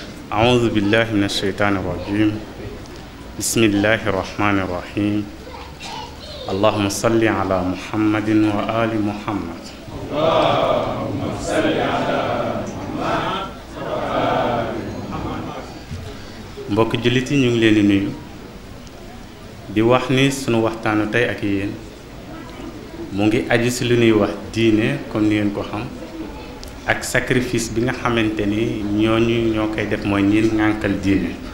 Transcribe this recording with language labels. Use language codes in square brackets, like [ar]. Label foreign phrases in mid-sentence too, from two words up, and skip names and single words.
[ar] أعوذ بالله من الشيطان الرجيم بسم الله الرحمن الرحيم اللهم صل على محمد وآل محمد اللهم صل على محمد وآل محمد. [wo] mbokk jullit yi ñu ngi leen di nuyu di wax ni sunu waxtaanu tey ak yéen mu ngi aju ci lu ñuy wax diine comme ni ngeen ko xam ak sacrifice bi nga xamante ni ñooñu ñoo koy def mooy ñiin ŋànkal diine.